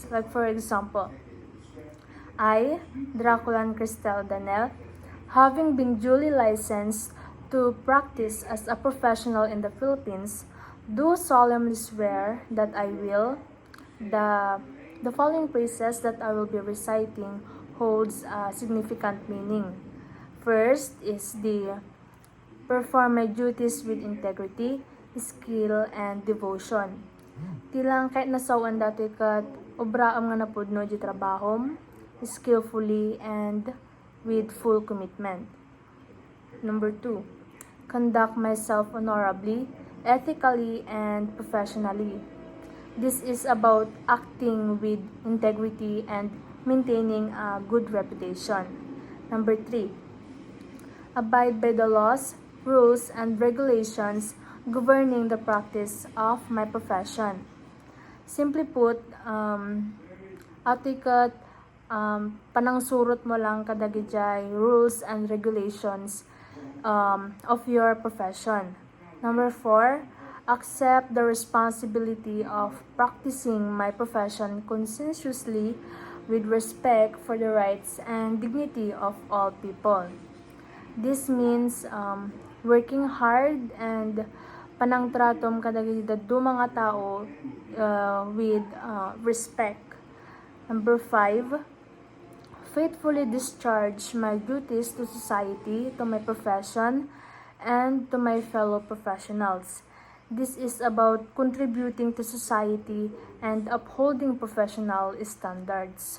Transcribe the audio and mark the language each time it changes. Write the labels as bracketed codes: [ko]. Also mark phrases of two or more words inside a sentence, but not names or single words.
[en] Like for example, I, Draculan Cristel Danel, having been duly licensed to practice as a professional in the Philippines, do solemnly swear that I will, the following phrases that I will be reciting holds a significant meaning. First is the perform my duties with integrity, skill, and devotion. [ilo] Tilang kahit nasawan dati kat obraam nga napudno di trabahom, [en] skillfully and with full commitment. Number 2, conduct myself honorably, ethically, and professionally. This is about acting with integrity and maintaining a good reputation. Number 3, abide by the laws, rules, and regulations governing the practice of my profession. Simply put, [ilo] atikat panangsurot mo lang kadagijay [en] rules and regulations of your profession. Number 4, accept the responsibility of practicing my profession conscientiously with respect for the rights and dignity of all people. This means working hard and [ilo] panangtratom kadagiti mga tao [en] with respect. Number 5, faithfully discharge my duties to society, to my profession, and to my fellow professionals. This is about contributing to society and upholding professional standards.